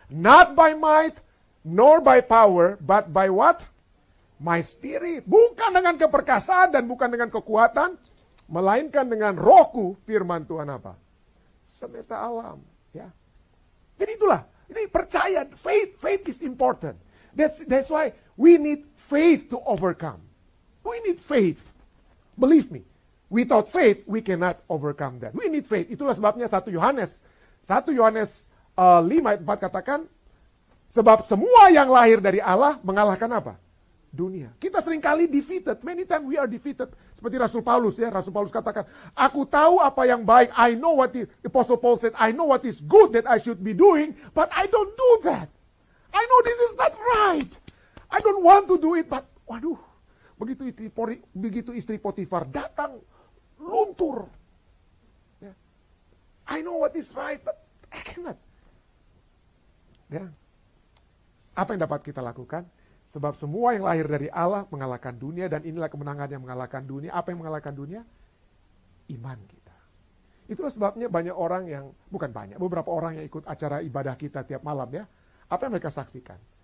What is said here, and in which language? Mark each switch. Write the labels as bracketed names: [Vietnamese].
[English] Not by might nor by power, but by what? My spirit. [Indonesian] Bukan dengan keperkasaan dan bukan dengan kekuatan, melainkan dengan rohku, firman Tuhan apa? Semesta alam, ya. Jadi itulah, ini percaya, [English] faith is important. That's why we need faith to overcome. We need faith. Believe me, without faith we cannot overcome that. We need faith. [Indonesian] Itulah sebabnya 1 Yohanes 5 ayat 4 katakan, sebab semua yang lahir dari Allah mengalahkan apa? Dunia. Kita seringkali [English] defeated. Many times we are defeated. [Indonesian] Seperti Rasul Paulus, ya. Rasul Paulus katakan, aku tahu apa yang baik. [English] I know what Apostle Paul said, I know what is good that I should be doing, but I don't do that. I know this is not right. I don't want to do it, but waduh. [Indonesian] Begitu istri Potifar datang, luntur. Ya. [English] I know what is right, but I cannot. Ya. [Indonesian] Apa yang dapat kita lakukan? Sebab semua yang lahir dari Allah mengalahkan dunia, dan inilah kemenangan yang mengalahkan dunia. Apa yang mengalahkan dunia? Iman kita. Itulah sebabnya banyak orang yang, bukan banyak, beberapa orang yang ikut acara ibadah kita tiap malam, ya. Apa yang mereka saksikan?